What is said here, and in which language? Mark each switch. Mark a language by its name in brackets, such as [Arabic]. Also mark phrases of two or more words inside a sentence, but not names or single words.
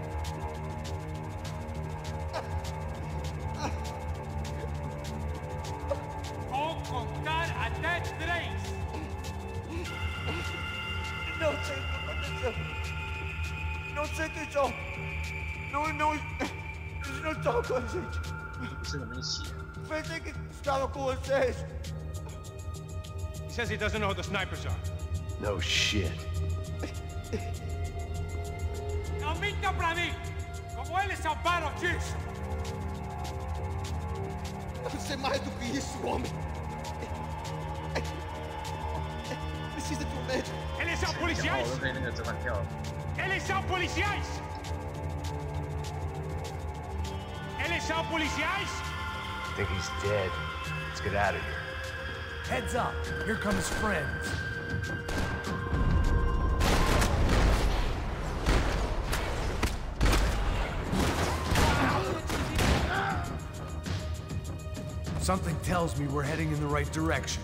[Portuguese] Vou contar até 3! Não sei o que aconteceu! Não sei quem são! não estava com a gente. [Chinese] 不是我们一起。 [Portuguese] Pensei que estava com vocês. [English] He says he doesn't know who the snipers are. No shit. [Portuguese] Não minta pra mim! Como eles salvaram disso! Deve ser mais do que isso, homem. Precisa de um médico. Eles são policiais! Eles são policiais! Eles são policiais! [English] I think he's dead. Let's get out of here. Heads up. Here come his friends. Something tells me we're heading in the right direction.